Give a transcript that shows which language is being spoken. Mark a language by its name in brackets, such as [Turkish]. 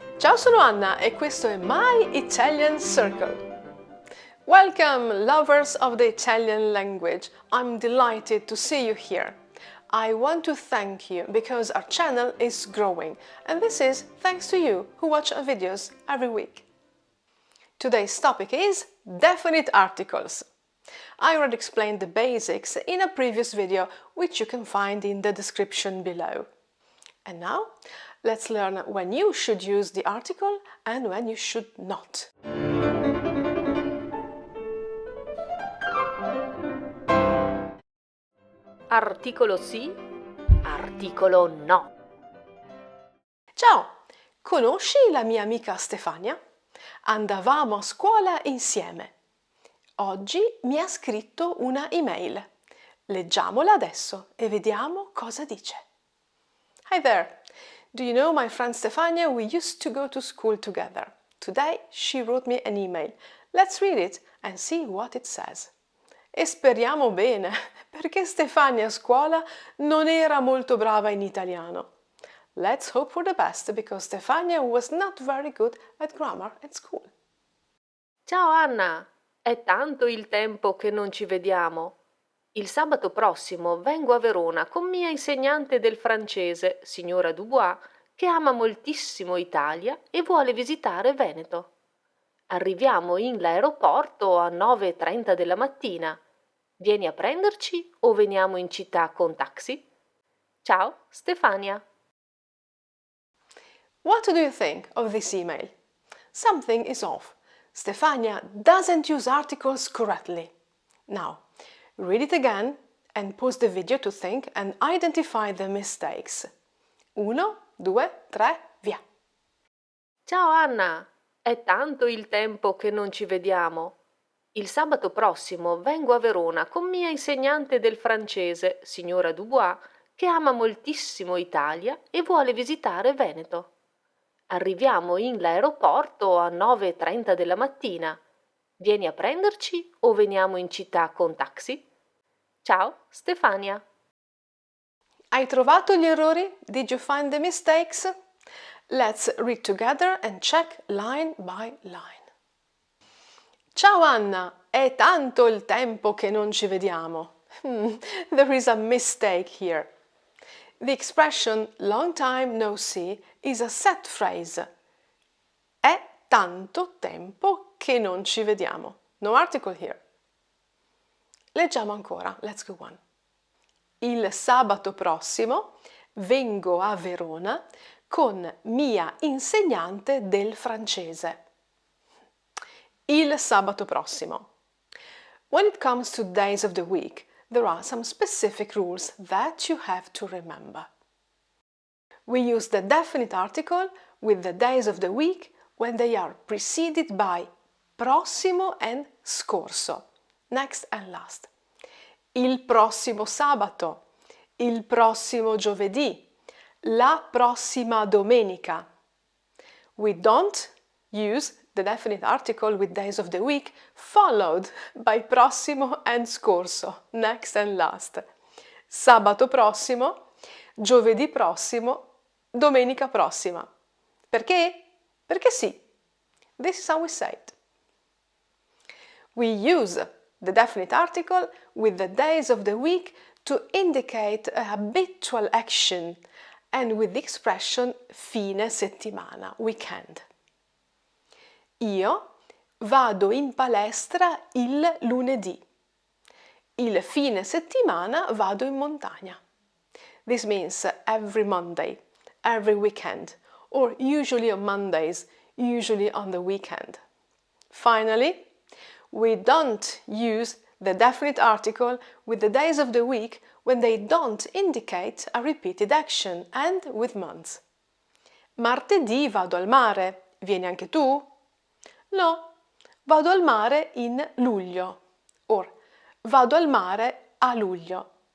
[Italian] Ciao, sono Anna e questo è My Italian Circle. [English] Welcome, lovers of the Italian language. I'm delighted to see you here. I want to thank you because our channel is growing, and this is thanks to you who watch our videos every week. Today's topic is definite articles. I already explained the basics in a previous video, which you can find in the description below. And now, let's learn when you should use the article and when you should not. [Italian] Articolo sì, articolo no. Ciao! Conosci la mia amica Stefania? Andavamo a scuola insieme. Oggi mi ha scritto una email. Leggiamola adesso e vediamo cosa dice. [English] Hi there! Do you know my friend Stefania? We used to go to school together. Today she wrote me an email. Let's read it and see what it says. [Italian] E speriamo bene, perché Stefania a scuola non era molto brava in italiano. [English] Let's hope for the best, because Stefania was not very good at grammar at school. [Italian] Ciao Anna, è tanto il tempo che non ci vediamo. Il sabato prossimo vengo a Verona con mia insegnante del francese, signora Dubois, che ama moltissimo Italia e vuole visitare Veneto. Arriviamo in l'aeroporto a 9:30 della mattina. Vieni a prenderci o veniamo in città con taxi? Ciao, Stefania. [English] What do you think of this email? Something is off. Stefania doesn't use articles correctly. Now, read it again and pause the video to think and identify the mistakes. [Italian] 1, 2, 3, via! Ciao Anna, è tanto il tempo che non ci vediamo. Il sabato prossimo vengo a Verona con mia insegnante del francese, signora Dubois, che ama moltissimo Italia e vuole visitare Veneto. Arriviamo in l'aeroporto a 9:30 della mattina. Vieni a prenderci o veniamo in città con taxi? Ciao, Stefania. Hai trovato gli errori? [English] Did you find the mistakes? Let's read together and check line by line. [Italian] Ciao Anna, è tanto il tempo che non ci vediamo. [English] There is a mistake here. The expression long time no see is a set phrase. [Italian] È tanto tempo che non ci vediamo. [English] No article here. [Italian] Leggiamo ancora. [English] Let's go on. [Italian] Il sabato prossimo vengo a Verona con mia insegnante del francese. Il sabato prossimo. [English] When it comes to days of the week, there are some specific rules that you have to remember. We use the definite article with the days of the week when they are preceded by prossimo and scorso, next and last. [Italian] Il prossimo sabato, il prossimo giovedì, la prossima domenica. [English] We don't use the definite article with days of the week followed by prossimo and scorso, next and last. [Italian] Sabato prossimo, giovedì prossimo, domenica prossima. Perché? Perché sì. [English] This is how we say it. We use the definite article with the days of the week to indicate a habitual action and with the expression fine settimana, weekend. [Italian] Io vado in palestra il lunedì. Il fine settimana vado in montagna. [English] This means every Monday, every weekend, or usually on Mondays, usually on the weekend. Finally, we don't use the definite article with the days of the week when they don't indicate a repeated action and with months. [Italian] Martedì vado al mare, vieni anche tu? No, vado al mare in luglio, or vado al mare a luglio.